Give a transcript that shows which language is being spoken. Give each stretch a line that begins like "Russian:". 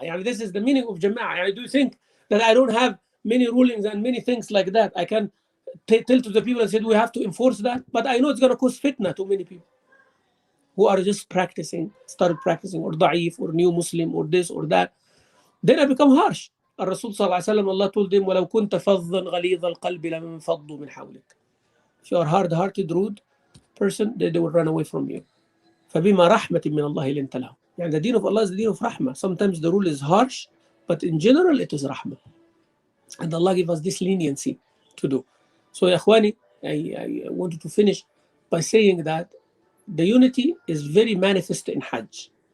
English: يعني this is the meaning of جماعة. يعني do you think that I don't have many rulings and many things like that? I can tell to the people and say we have to enforce that, but I know it's going to cause fitna to many people who are just started practicing, or da'if, or new Muslim, or this or that. Then I become harsh.
Arabic: الرسول صلى الله عليه وسلم,
English: Allah told him,
Arabic: وَلَوْ كُنْتَ فَظًّا غَلِيظَ الْقَلْبِ لَمَنْ فَضُّوا مِنْ حَوْلِكَ.
English: If you are hard-hearted, rude person, they will run away from you.
Arabic: فَبِمَا رَحْمَةٍ مِّنَ اللَّهِ لِنْتَ لَهُمْ.
English: يعني the deen of Allah is the deen of rahmah. Sometimes the rule is harsh, but in general it is rahmah. And Allah gave us this leniency to do. So, ya Ikhwani, I wanted to finish by saying that the unity is very manifest in Hajj.